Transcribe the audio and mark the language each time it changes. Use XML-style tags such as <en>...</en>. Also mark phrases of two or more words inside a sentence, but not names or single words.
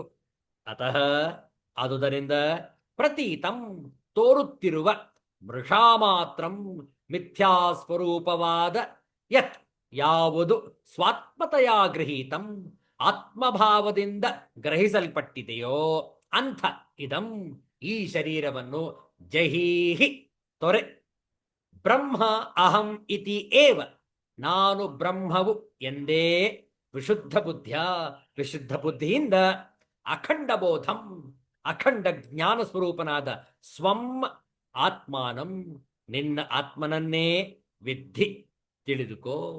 <kn>ಅತಃ ಆದುದರಿಂದ ಪ್ರತೀತಂ ತೋರುತ್ತಿರುವ, ಮೃಷಾಮಾತ್ರಂ ಮಿಥ್ಯಾಸ್ವರೂಪವಾದ, ಯತ್ ಯಾವುದು</kn> <sa>ಸ್ವಾತ್ಮತಯಾ ಗೃಹೀತಂ</sa> <kn>ಆತ್ಮಭಾವದಿಂದ ಗ್ರಹಿಸಲ್ಪಟ್ಟಿದೆಯೋ ಅಂಥ ಇದಂ ಈ ಶರೀರವನ್ನು ಜಹೀಹಿ ತೊರೆ,</kn> <sa>ಬ್ರಹ್ಮ ಅಹಂ ಇತಿ ಏವ</sa> <kn>ನಾನು ಬ್ರಹ್ಮವು ಎಂದೇ ವಿಶುದ್ಧ ಬುದ್ಧಿಯ ವಿಶುದ್ಧ ಬುದ್ಧಿಯಿಂದ</kn> <sa>ಅಖಂಡ ಬೋಧಂ</sa> <kn>ಅಖಂಡ ಜ್ಞಾನ ಸ್ವರೂಪನಾದ</kn> <sa>ಸ್ವಂ ಆತ್ಮಾನಂ</sa> <kn>ನಿನ್ನ ಆತ್ಮನನ್ನೇ ವಿದ್ಧಿ ತಿಳಿದುಕೋ.</kn>